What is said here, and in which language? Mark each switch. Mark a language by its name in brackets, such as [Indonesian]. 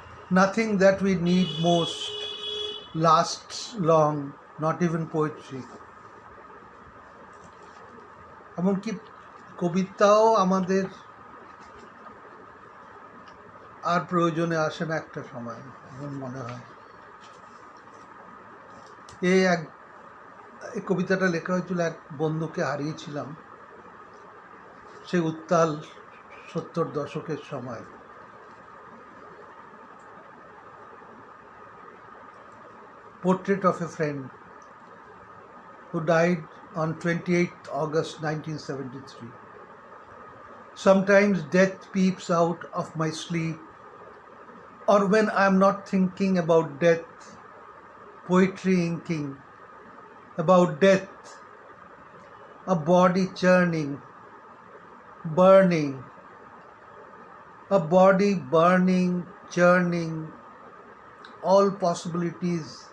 [English] Nothing that we need most lasts long, not even poetry. [Bangla] এমনকি কবিতাও আমাদের আর প্রয়োজনে আসে না একটা সময়, আমার মনে হয়। এই কবিতাটা লেখা হয়েছিল এক বন্ধুকে হারিয়েছিলাম, সেই উত্তাল 70 দশকের সময়। [English] Portrait of a friend who died on 28th August 1973. Sometimes death peeps out of my sleep, or when I am not thinking about death, poetry inking about death, a body churning, burning, a body burning, churning, all possibilities.